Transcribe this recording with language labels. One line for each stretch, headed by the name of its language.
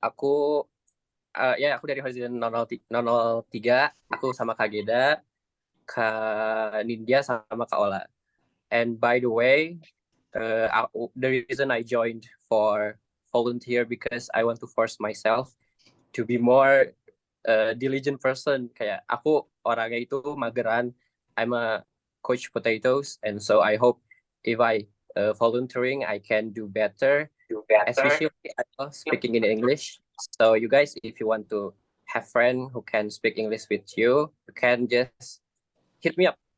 Indonesian: Aku dari Horizon 003. Aku sama Kak Geda, Kak Nindya sama Kak Ola.
English: And by the way, the reason I joined for volunteer because I want to force myself to be more diligent person.
Indonesian: Kayak aku orangnya itu mageran.
English: I'm a coach potatoes, and so I hope if I volunteering I can do better, especially I love speaking in English. So you guys, if you want to have friend who can speak English with you, you can just hit me up.